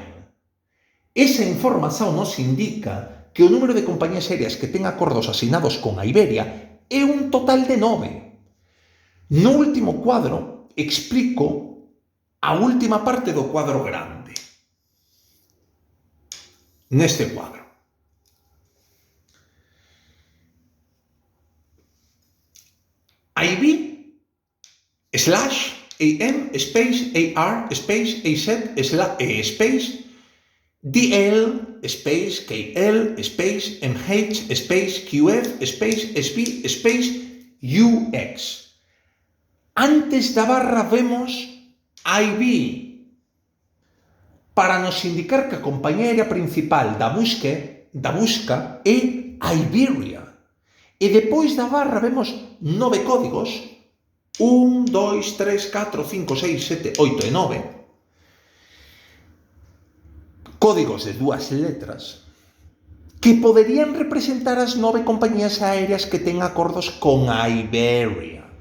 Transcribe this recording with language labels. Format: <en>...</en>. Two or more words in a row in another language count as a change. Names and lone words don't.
<gl>Esa información nos indica que o número de compañías aéreas que ten acordos asinados con a Iberia é un total de 9. No último cuadro explico a última parte do cuadro grande. Neste cuadro. IB /AM space AR space AZ space DL space KL space MH space QF space SP space UX. Antes da barra vemos IB para nos indicar que a compañía aérea principal da busca é Iberia. E depois da barra vemos 9 códigos, 1, 2, 3, 4, 5, 6, 7, 8 e 9, códigos de dúas letras, que poderían representar as 9 compañías aéreas que ten acordos con a Iberia.</gl>